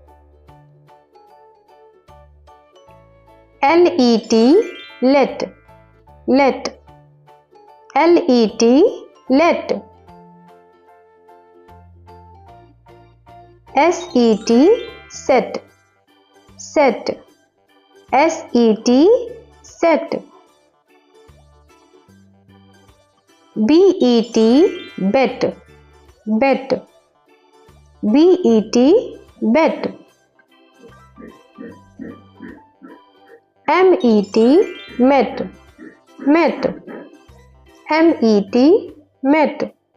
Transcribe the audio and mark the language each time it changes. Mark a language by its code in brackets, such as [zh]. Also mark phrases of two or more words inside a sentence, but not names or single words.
[en] LET, let, let, LET, let. SET, set, set, SET, set. BET, bet, bet, BET, bet. MET, met, met, MET, met.